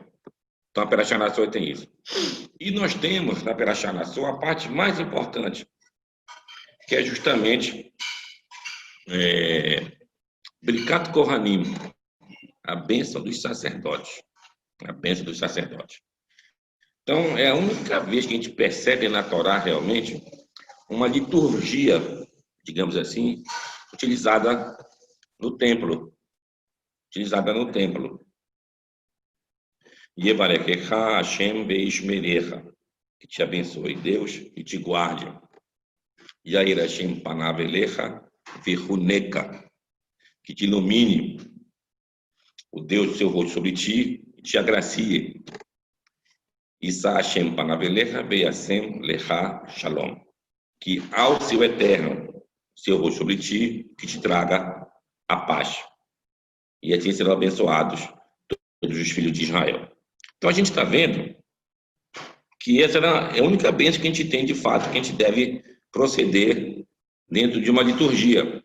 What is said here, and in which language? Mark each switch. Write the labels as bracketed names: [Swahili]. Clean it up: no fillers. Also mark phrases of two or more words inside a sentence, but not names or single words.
[Portuguese] Então, a Perachá Nassau tem isso. E nós temos, na Perachá Nassau, a parte mais importante, que é justamente [Hebrew] ברכת כהנים, [Portuguese] a bênção dos sacerdotes. A bênção dos sacerdotes. Então, é a única vez que a gente percebe na Torá, realmente, uma liturgia, digamos assim, utilizada no templo. [Hebrew] יברכך השם וישמרך. [Portuguese] que te abençoe, Deus, e te guarde. [Hebrew] יאר השם פניו אליך ויחנך, [Portuguese] que te ilumine o Deus do seu rosto sobre ti e te agracie. [Hebrew] ישא השם פניו אליך וישם לך שלום, [Portuguese] que ao seu eterno, seu rosto sobre ti, que te traga a paz. E assim serão abençoados todos os filhos de Israel. Então a gente está vendo que essa é a única bênção que a gente tem de fato, que a gente deve proceder dentro de uma liturgia.